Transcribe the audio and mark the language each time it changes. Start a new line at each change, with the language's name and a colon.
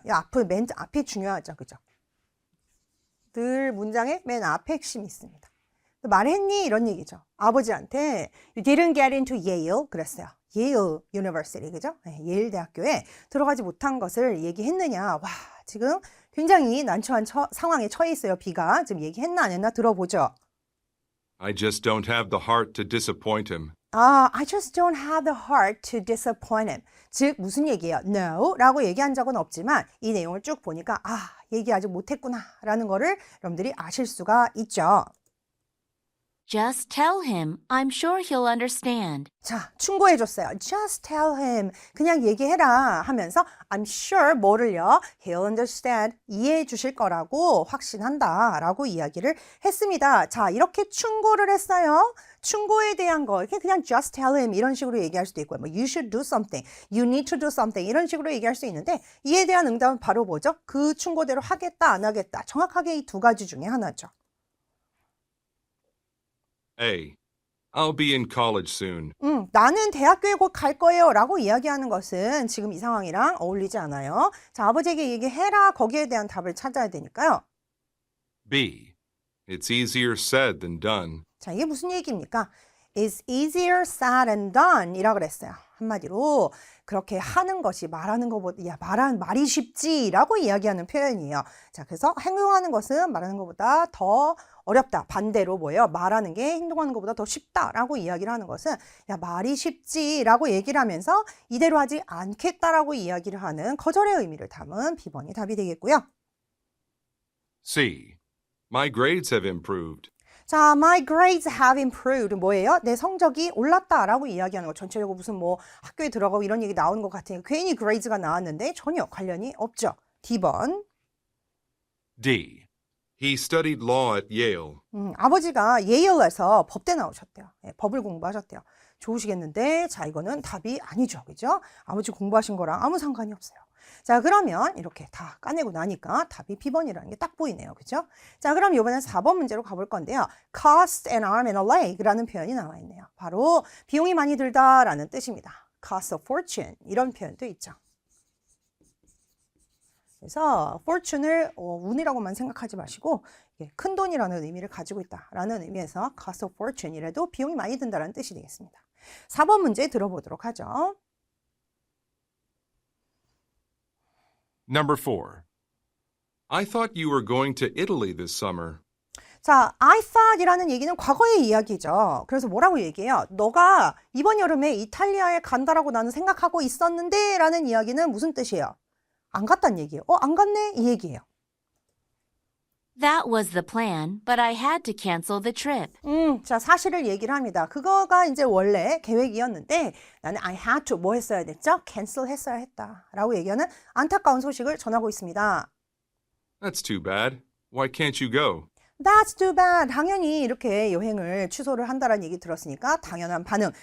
Korean: 이 맨 앞이 중요하죠. 그죠? 늘 문장의 맨 앞에 핵심이 있습니다. 말했니? 이런 얘기죠. 아버지한테
English: You didn't get into Yale
Korean: 그랬어요.
English: Yale University, 그죠?
Korean: 네, 예일 대학교에 들어가지 못한 것을 얘기했느냐. 와, 지금 굉장히 난처한 상황에 처해 있어요. B가 지금 얘기했나 안 했나 들어보죠.
English: I just don't have the heart to disappoint him. I just don't have the heart to disappoint him.
Korean: 즉 무슨 얘기예요? No 라고 얘기한 적은 없지만 이 내용을 쭉 보니까 얘기 아직 못했구나 라는 거를 여러분들이 아실 수가 있죠.
English: Just tell him. I'm sure he'll understand.
Korean: 자, 충고해줬어요.
English: Just tell him.
Korean: 그냥 얘기해라 하면서
English: I'm sure
Korean: 뭐를요?
English: He'll understand.
Korean: 이해해 주실 거라고 확신한다 라고 이야기를 했습니다. 자, 이렇게 충고를 했어요. 충고에 대한 거 이렇게 그냥
English: just tell him
Korean: 이런 식으로 얘기할 수도 있고요. 뭐
English: you should do something, you need to do something
Korean: 이런 식으로 얘기할 수 있는데 이에 대한 응답은 바로 뭐죠? 그 충고대로 하겠다 안 하겠다. 정확하게 이 두 가지 중에 하나죠.
English: A. I'll be in college soon.
Korean: 나는 대학교에 곧 갈 거예요 라고 이야기하는 것은 지금 이 상황이랑 어울리지 않아요. 자, 아버지에게 얘기해라 거기에 대한 답을 찾아야 되니까요.
English: B. It's easier said than done.
Korean: 자, 이게 무슨 얘기입니까?
English: It's easier said than done
Korean: 이라 그랬어요. 한마디로 그렇게 하는 것이 말하는 것보다 말이 쉽지라고 이야기하는 표현이에요. 자, 그래서 행동하는 것은 말하는 것보다 더 어렵다. 반대로 뭐예요? 말하는 게 행동하는 것보다 더 쉽다라고 이야기를 하는 것은 말이 쉽지라고 얘기를 하면서 이대로 하지 않겠다라고 이야기를 하는 거절의 의미를 담은 B번이 답이 되겠고요.
English: C. My grades have improved. 자, my grades have improved.
Korean: 뭐예요? 내 성적이 올랐다라고 이야기하는 거. 전체적으로 무슨 뭐 학교에 들어가고 이런 얘기 나오는 것 같으니까 괜히 grades가 나왔는데 전혀 관련이 없죠. D번.
English: D. He studied law at Yale.
Korean: 아버지가 예일에서 법대 나오셨대요. 법을 공부하셨대요. 좋으시겠는데, 자, 이거는 답이 아니죠. 그죠? 아버지 공부하신 거랑 아무 상관이 없어요. 자, 그러면 이렇게 다 까내고 나니까 답이 B번이라는 게 딱 보이네요. 그죠? 자, 그럼 이번엔 4번 문제로 가볼 건데요.
English: cost an arm and a leg
Korean: 라는 표현이 나와 있네요. 바로 비용이 많이 들다라는 뜻입니다.
English: cost a fortune
Korean: 이런 표현도 있죠. 그래서 fortune을 운이라고만 생각하지 마시고 이게 큰 돈이라는 의미를 가지고 있다라는 의미에서
English: cost of fortune
Korean: 이라도 비용이 많이 든다는 뜻이 되겠습니다. 4번 문제 들어보도록 하죠.
English: Number 4. I thought you were going to Italy this summer.
Korean: 자,
English: I thought
Korean: 이라는 얘기는 과거의 이야기죠. 그래서 뭐라고 얘기해요? 너가 이번 여름에 이탈리아에 간다라고 나는 생각하고 있었는데 라는 이야기는 무슨 뜻이에요? 안 갔단 얘기예요. 안 갔네? 이 얘기예요.
English: That was the plan, but I had to cancel the trip.
Korean: 자, 사실을 얘기를 합니다. 그거가 이제 원래 계획이었는데 나는
English: I had to
Korean: 뭐 했어야 됐죠? cancel 했어야 했다. 라고 얘기하는 안타까운 소식을 전하고 있습니다.
English: That's too bad. Why can't you go? That's too bad.
Korean: 당연히 이렇게 여행을 취소를 한다라는 얘기 들었으니까 당연한 반응.